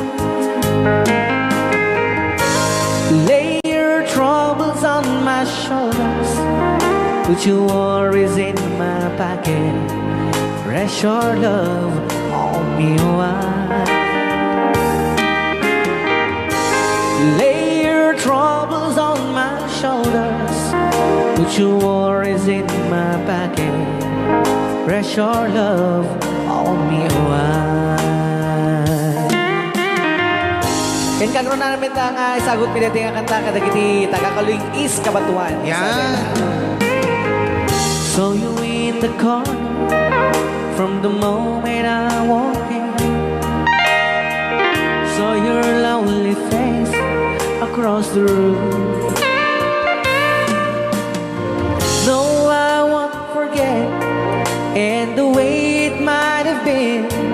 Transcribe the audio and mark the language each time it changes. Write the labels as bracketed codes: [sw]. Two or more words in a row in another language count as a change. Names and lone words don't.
[en] Lay your troubles on my shoulders, put your worries in my pocket, rest your love on me wide. Lay your troubles on my shoulders, put your worries in my pocket, rest your love on me wide. [ilo] Ken karon na namin nga isagot pinati nga kanta kadagiti taga-Kaluing East Kabatuan. Yan. [en] So you in the corner from the moment I walk in, saw your lonely face across the room. No, I won't forget, and the way it might have been.